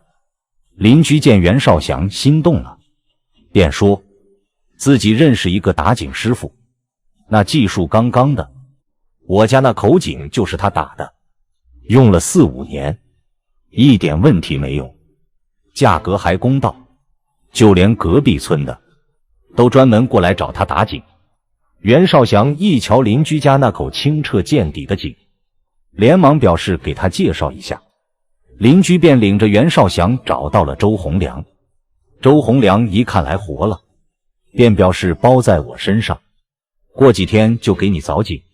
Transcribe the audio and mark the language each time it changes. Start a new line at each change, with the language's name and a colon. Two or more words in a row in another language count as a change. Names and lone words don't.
Chinese: 鄰居見袁少祥心動了，便說自己認識一個打井師傅，那技術剛剛的，我家那口井就是他打的，用了4-5年，一點問題沒有，價格還公道，就連隔壁村的都專門過來找他打井。袁少祥一瞧鄰居家那口清澈見底的井，連忙表示給他介紹一下。鄰居便領着袁少祥找到了周洪良。周洪良一看來活了，便表示包在我身上，過幾天就給你凿井。